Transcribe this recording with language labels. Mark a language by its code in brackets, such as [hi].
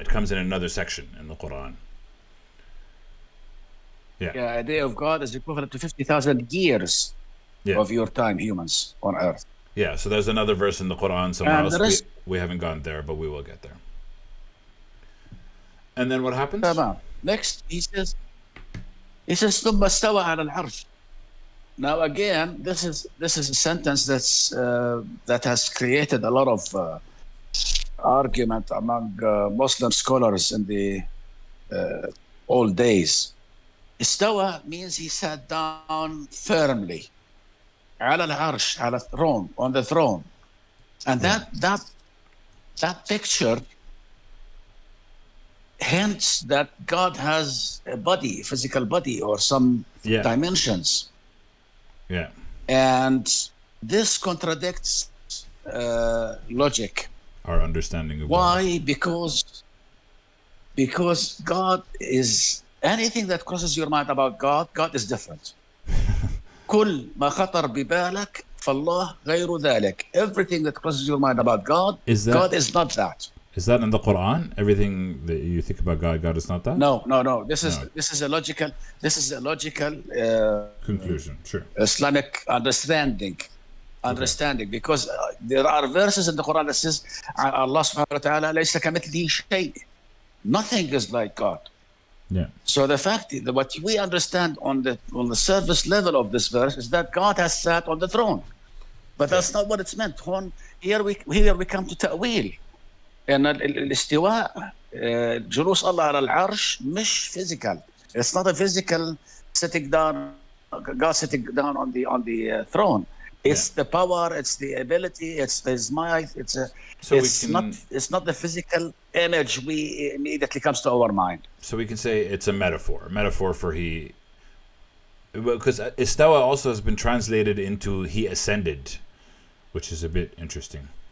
[en] It comes in another section in the Quran. Yeah, a day of God is equivalent to 50,000 years of your time, humans on Earth. Yeah, so there's another verse in the Quran somewhere else. We haven't gone there, but we will get there. And then what happens? Next, he says [ar] ثم استوى على العرش. [en] Now again, this is a sentence that has created a lot of argument among Muslim scholars in the old days. استوى means he sat down firmly. [ar] على العرش, [en] على throne, on the throne. And that picture hints that God has a body, physical body, or some dimensions. Yeah. And this contradicts logic. Our understanding of why? Because God is, anything that crosses your mind about God is different. [ar] كل ما خطر ببالك فالله غير ذلك. [en] Everything that crosses your mind about God is not that. Is that in the Quran? Everything that you think about God is not that? No. This is a logical conclusion. Sure. Islamic understanding, because there are verses in the Quran that says Allah subhanahu wa ta'ala [ar] ليس كمثله شيء. [en] Nothing is like God. Yeah. So the fact that what we understand on the surface level of this verse is that God has sat on the throne, but that's not what it's meant. Here we come to ta'wil. [ar] And الاستواء جلوس الله على العرش مش physical. [en] It's not a physical sitting down, God sitting down on the throne. It's the power, it's the ability, it's his might. It's not the physical image we immediately comes to our mind. So we can say it's a metaphor for he, because istawa also has been translated into he ascended, which is a bit interesting.